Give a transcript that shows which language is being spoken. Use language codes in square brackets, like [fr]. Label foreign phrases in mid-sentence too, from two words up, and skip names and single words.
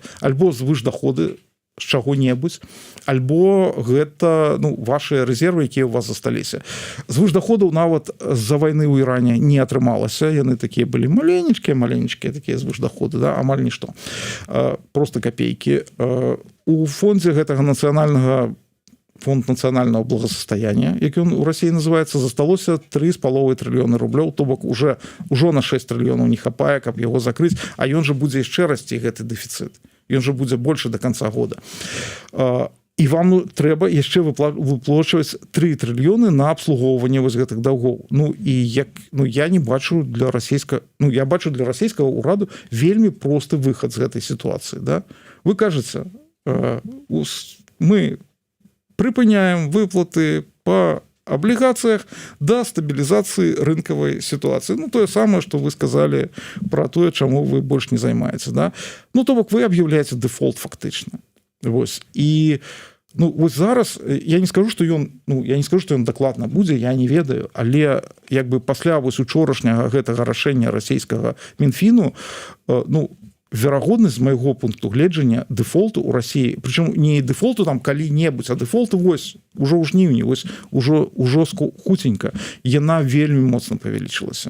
[be] Альбо звышдаходы з чаго-небудзь, альбо гэта, ну, ваши рэзервы, якія ў вас засталіся. Звышдаходаў нават з-за вайны ў Іране не атрымалася, яны такія былі маленечкія такія звышдаходы, да? Амаль нішто. [ru] Просто копейкі. [be] У фондзе гэтага фонд нацыянального благосостояния, які [ru] он у России называется, [be] засталося 3,5 трыльёны рублёў, то бок ужо на 6 трыльёнаў не хапае, каб яго закрыць, а ён же будзе яшчэ расці гэты дэфіцыт. Ён же будзе [ru] больше до конца года. [be] І вам трэба яшчэ выплачваць 3 трыльёны на абслугоўванне вось гэтых даўгоў. Ну і я не бачу для я бачу для расійскага ўраду вельмі просты выхад з гэтай сітуацыі, да? Вы кажаце, [ru] мы припыняем выплаты по облигациях до стабилизации рынковой ситуации. Ну, то самое, что вы сказали про то, чему вы больше не занимаетесь, да? Ну, то бок вы объявляете дефолт фактично. Вось. [be] И, ну, вот зараз, я не скажу, что ён дакладна будзе, я не ведаю, але як бы пасля вось учорашняга гэтага рашэння расійскага Мінфіну, ну, верагоднасць з майго пункту гледжання дэфолту ў Расіі, прычым не дэфолту там калі-небудзь, а дэфолту вось ужо ў жніўні, вось ужо хуценька, яна вельмі моцна павялічылася.